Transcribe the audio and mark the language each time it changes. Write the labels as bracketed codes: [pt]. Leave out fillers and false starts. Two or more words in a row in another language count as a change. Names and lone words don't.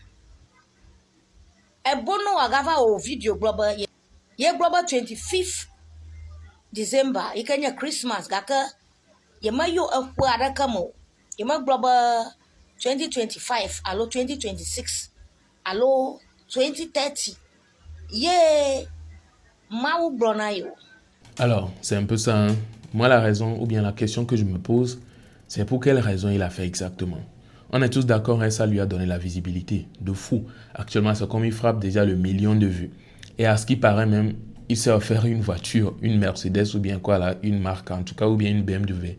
[ee] Ebonoa gava wɔ video gblɔ be ye gblɔ be 25th December yi ke nye Christmas gake ye me yɔ eƒe aɖeke me o. Ye me gblɔ be 2025 alo 2026 alo 2030 ye Mawu gblɔ na yo. [fr] Alors, c'est un peu ça. Hein. Moi, la raison ou bien la question que je me pose, c'est pour quelle raison il a fait exactement. On est tous d'accord, hein, ça lui a donné la visibilité de fou. Actuellement, c'est comme il frappe déjà le million de vues. Et à ce qui paraît même, il s'est offert une voiture, une Mercedes ou bien quoi là, une marque en tout cas, ou bien une BMW.